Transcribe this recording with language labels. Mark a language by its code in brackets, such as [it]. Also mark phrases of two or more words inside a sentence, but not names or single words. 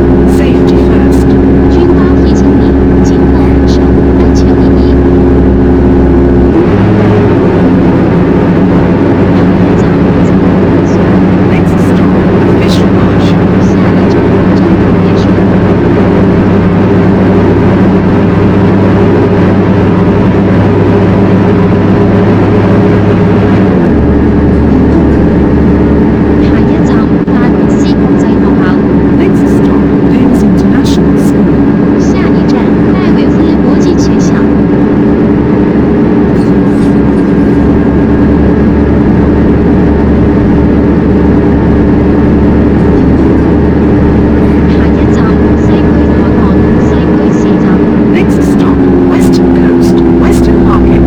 [en] Safety first. [zh] 军方提醒你，紧握扶手，安全第一。下一站自由会所， [en] Next stop, Official Marsh. [zh] 下一站正港别墅。下一站戴維斯國際學校， [en] Next stop, Penn's International School. [zh] 下一站戴维斯国际学校。下一站西區海岸，西區市集。 [en] Next stop, Western Coast, Western Market.